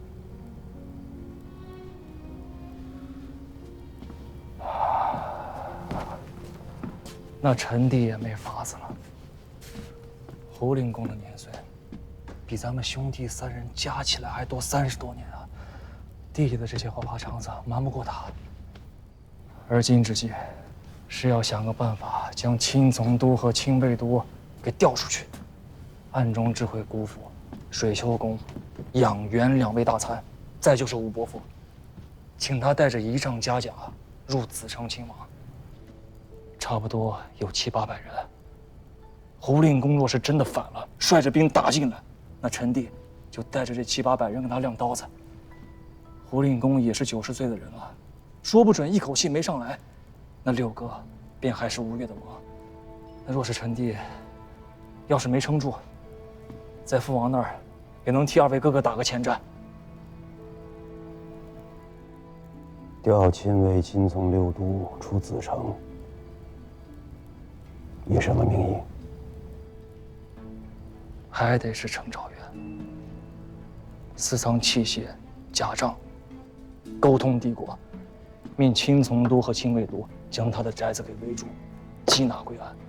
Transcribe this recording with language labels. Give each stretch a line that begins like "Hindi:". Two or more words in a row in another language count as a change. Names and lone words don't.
Chinese: 那臣弟也沒法子了。胡令公的年歲，比咱們兄弟3人加起來還多30多年啊！弟弟的這些花花腸子瞞不過他。而今之計，是要想個辦法，將親從都和親衛都給調出去，暗中指揮姑父、水秋公、養元2位大參，再就是吳伯父，請他帶着儀仗家甲入子城親王。差不多有700-800人。胡令公若是真的反了，率着兵打進來，那臣弟就帶着這700-800人給他亮刀子。胡令公也是90歲的人了，說不準一口氣沒上來，那6哥便還是吳越的王。那若是臣弟要是沒撐住，在父王那兒也能替 2位哥哥打個前站。調親衛親從6都出子城，以什麼名義？還得是程昭岳，私藏器械、甲仗，溝通帝國，命親從都和親衛都將他的宅子給圍住，緝拿歸案。